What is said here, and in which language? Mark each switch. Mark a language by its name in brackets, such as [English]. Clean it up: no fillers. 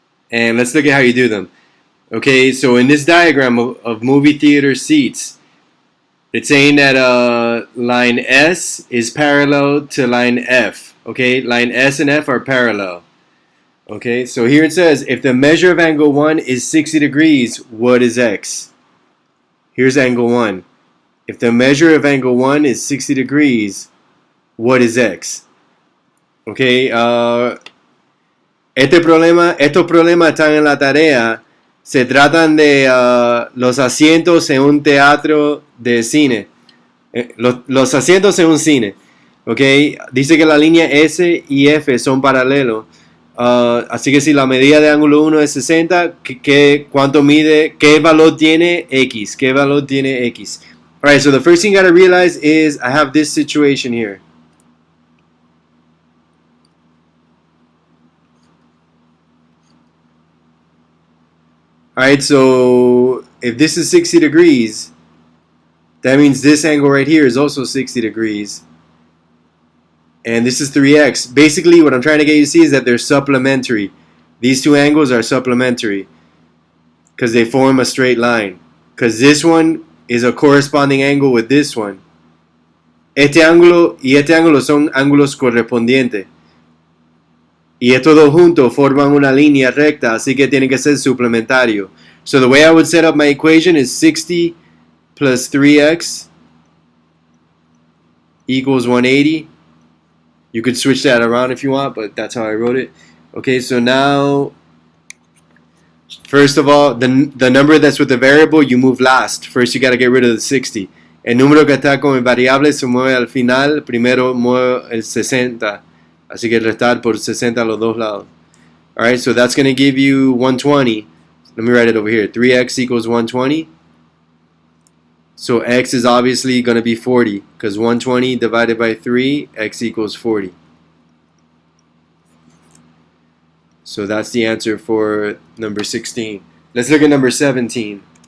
[English] And let's look at how you do them. Okay, so in this diagram of movie theater seats, it's saying that line S is parallel to line F. Okay, line S and F are parallel. Okay, so here it says, if the measure of angle 1 is 60 degrees, what is X? Here's angle 1. If the measure of angle 1 is 60 degrees, what is X? [Spanish] Okay, estos problemas están en la tarea. Se tratan de los asientos en un teatro de cine. Los asientos en un cine. Okay, dice que la línea S y F son paralelos. Así que si la medida de ángulo 1 es 60, ¿cuánto mide? ¿Qué valor tiene X? ¿Qué valor tiene X? [English] Alright, so the first thing you gotta realize is I have this situation here. Alright, so if this is 60 degrees, that means this angle right here is also 60 degrees. And this is 3x. Basically, what I'm trying to get you to see is that they're supplementary. These two angles are supplementary because they form a straight line. Because this one is a corresponding angle with this one. [Spanish] Este ángulo y este ángulo son ángulos correspondientes. Y estos dos juntos forman una línea recta, así que tienen que ser suplementarios. [English] So the way I would set up my equation is 60 plus 3x equals 180. You could switch that around if you want, but that's how I wrote it. Okay, so now, first of all, the number that's with the variable, you move last. First, you got to get rid of the 60. [Spanish] El número que está con el variable se mueve al final. Primero mueve el 60. Así que restar por 60 a los dos lados. [English] Alright, so that's going to give you 120. Let me write it over here. 3x equals 120. So x is obviously going to be 40. Because 120 divided by 3, x equals 40. So that's the answer for number 16. Let's look at number 17.